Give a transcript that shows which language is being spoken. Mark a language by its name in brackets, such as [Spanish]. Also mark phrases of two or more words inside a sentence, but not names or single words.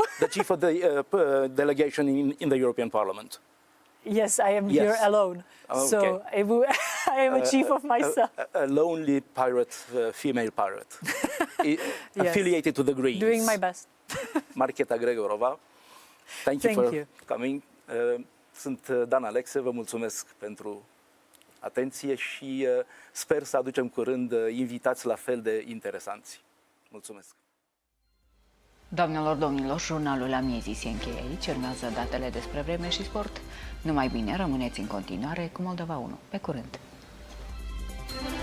[English] The chief of the delegation in the European Parliament. Yes, I am here alone. Okay. So I am a chief of myself. A lonely pirate, female pirate, affiliated to the Greens. Doing my best. Markéta Gregorova, thank you for coming. [Romanian] Sunt Dan Alexe, vă mulțumesc pentru atenție și sper să aducem curând invitați la fel de interesanți. Mulțumesc! Doamnelor, domnilor, jurnalul amiezii se încheie aici. Urmează datele despre vreme și sport. Numai bine, rămâneți în continuare cu Moldova 1.